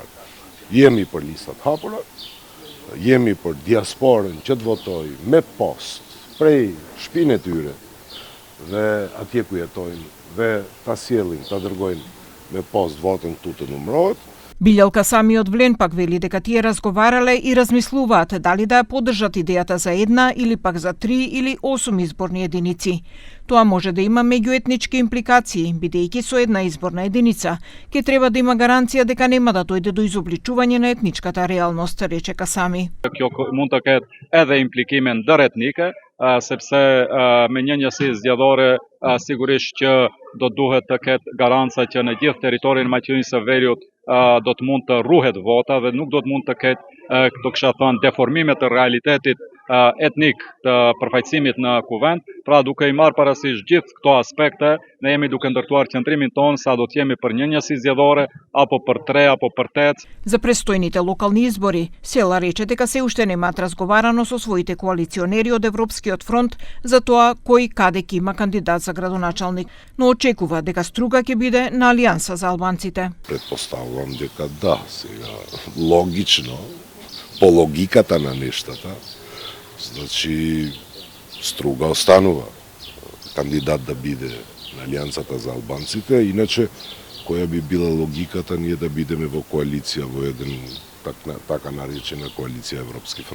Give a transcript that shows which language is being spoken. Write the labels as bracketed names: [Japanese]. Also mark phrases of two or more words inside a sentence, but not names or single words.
[Albanian] Jemi për listat hapura, jemi për diasporën që të votojë me post prej shpinë e tyre dhe atje ku jetojnë dhe ta sjellin, ta dërgojnë me post votën këtu të numërohet. [Macedonian] Билјалка самиот Влен пак вели дека тие разговарале и размислуваат дали да ја поддржат идејата за една или пак за 3 или 8 изборни единици. Тоа може да има меѓуетнички импликации, бидејќи со една изборна единица ќе треба да има гаранција дека нема да дојде до изобличување на етничката реалност, рече Касами. [Albanian] Kjo mund të ketë edhe implikime ndëretnike, sepse me një njësi zgjedhore sigurisht që do duhet të ketë garanca që në gjithë territorin e Maqedonisë së Veriut do të mund të ruhet vota dhe nuk do të mund të ketë, këto kisha thënë, deformime të realitetit etnik të përfaqësimit në kuvend. Pra duke i marrë parasysh gjithë këto aspekte, ne jemi duke ndërtuar qëndrimin tonë sa do të jemi për një njësi zgjedhore apo për 3 apo për 8. [Macedonian] За престојните локални избори, Села рече дека се уште немаат разговарано со своите коалиционери од Европскиот фронт за тоа кој каде ќе има кандидат за градоначалник, но очекува дека струга ќе биде на Алијанса за албанците. Предпоставувам дека да, сега логично, по логиката на нештата, значи струга останува кандидат да биде на Алијансата за албанците, иначе која би била логиката ние да бидеме во коалиција, во еден така наречена коалиција Европски фронт.